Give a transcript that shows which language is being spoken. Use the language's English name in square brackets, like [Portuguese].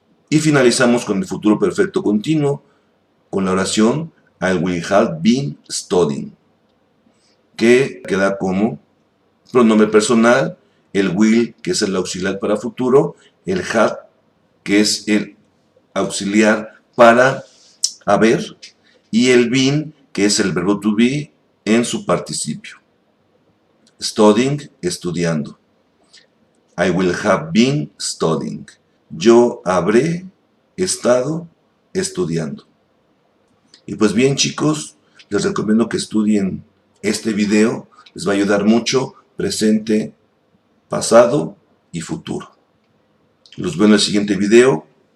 [Spanish] Y finalizamos con el futuro perfecto continuo, con la oración [English] I will have been studying, [Spanish] que queda como pronombre personal, el will, que es el auxiliar para futuro, el have, que es el auxiliar para haber, y el been, que es el verbo to be en su participio. [English] Studying, [Spanish] estudiando. [English] I will have been studying. [Spanish] Yo habré estado estudiando. Y pues bien, chicos, les recomiendo que estudien este video. Les va a ayudar mucho, presente, pasado y futuro. Los veo en el siguiente video.